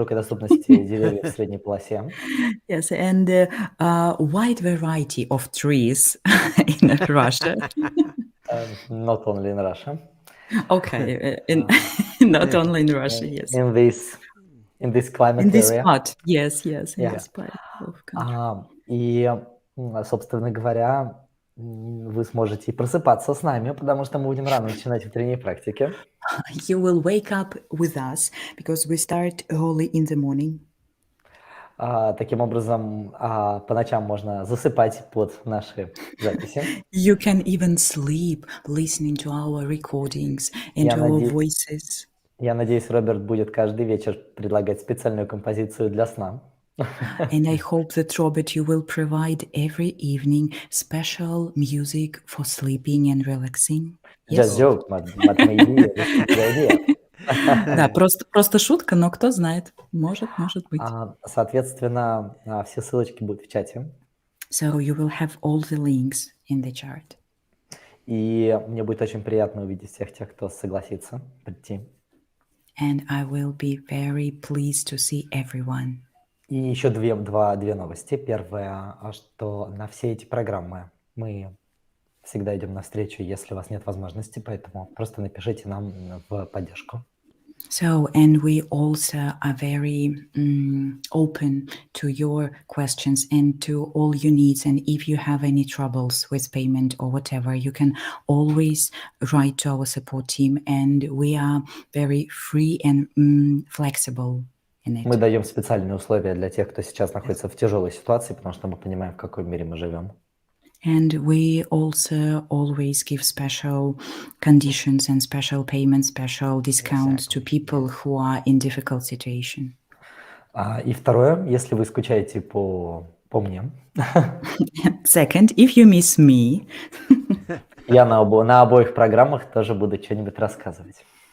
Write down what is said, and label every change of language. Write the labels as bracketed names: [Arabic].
[Russian] деревьев в средней полосе. [English] Yes, and a wide variety of trees in Russia. Not only in Russia. Okay, not only in Russia, yes. In this climate In this area. part, yes, in Yeah. this part of country. [Russian] И, собственно говоря, вы сможете и просыпаться с нами, потому что мы будем рано начинать утренние практики. [English] You will wake up with us because we start early in the morning. [Russian] Таким образом, по ночам можно засыпать под наши записи. [English] You can even sleep listening to our recordings and to our voices. [Russian] Я надеюсь, Роберт будет каждый вечер предлагать специальную композицию для сна. [English] And I hope that, Robert, you will provide every evening special music for sleeping and relaxing. Just joke, but maybe this is a good idea. [Russian] Да, просто шутка, но кто знает, может быть. Соответственно, все ссылочки будут в чате. [English] So you will have all the links in the chart. [Russian] И мне будет очень приятно увидеть всех тех, кто согласится прийти. [English] And I will be very pleased to see everyone. [Russian] И еще две новости. Первое, что на все эти программы мы всегда идем навстречу, если у вас нет возможности, поэтому просто напишите нам в поддержку. [English] So, and we also are very open to your questions and to all your needs. And if you have any troubles with payment or whatever, you can always write to our support team. And we are very free and flexible in it. [Russian] Мы даем специальные условия для тех, кто сейчас находится в тяжелой ситуации, потому что мы понимаем, в каком мире мы живем. [English] And we also always give special conditions and special payments, special discounts to people who are in difficult situation. [Russian] И второе, если вы скучаете по мне. [English] Second, if you miss me. [Russian] Я на обоих программах тоже буду что-нибудь рассказывать.